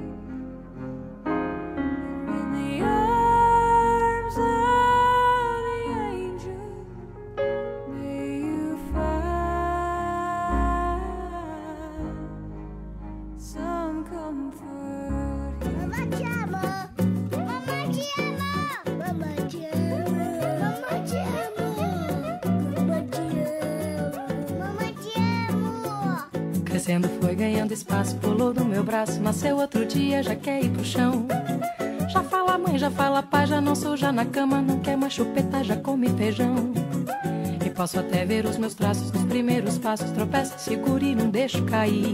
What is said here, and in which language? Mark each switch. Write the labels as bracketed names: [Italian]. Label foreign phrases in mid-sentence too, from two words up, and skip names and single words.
[English] You're in the arms of the angel. May you find some comfort here. [Italian] Mamma ti amo. Mamma ti amo. Mamma ti amo. Mamma ti amo. Mamma ti amo. Mamma ti amo. [Portuguese] Crescendo foi ganhando espaço, pulou do meu braço, nasceu outro dia, já quer ir pro chão. Já fala mãe, já fala pai, já não sou já na cama, não quer mais chupeta, já come feijão. E posso até ver os meus traços nos primeiros passos, tropeça, segura e não deixo cair.